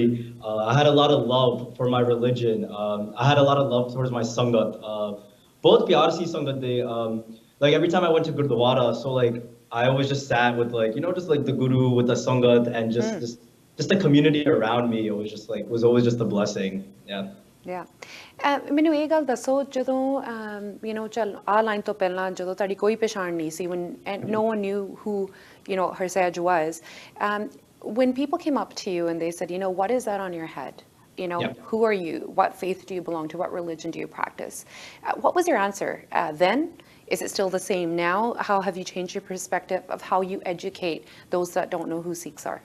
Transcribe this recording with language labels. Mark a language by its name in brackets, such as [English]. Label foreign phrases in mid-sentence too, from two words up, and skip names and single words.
[English] I had a lot of love for my religion. I had a lot of love towards my sangat. Both [Punjabi] ਪਿਆਰ ਸੀ [English] sangat they like every time I went to Gurdwara, so like I always just sat with like, you know, just like the guru with the sangat and just the community around me. It was just like, was always just a blessing. Yeah. Yeah. [Punjabi] ਮੈਨੂੰ ਇਹ ਗੱਲ ਦੱਸੋ ਜਦੋਂ [English] you know [Punjabi] ਚੱਲ ਆ ਲਾਈਨ ਤੋਂ ਪਹਿਲਾਂ ਜਦੋਂ ਤੁਹਾਡੀ ਕੋਈ ਪਛਾਣ ਨਹੀਂ ਸੀ [English] when and no one knew who you know Harsahej was when people came up to you and they said you know what is that on your head you know who are you what faith do you belong to what religion do you practice what was your answer then? Is it still the same now? How have you changed your perspective of how you educate those that don't know who Sikhs are?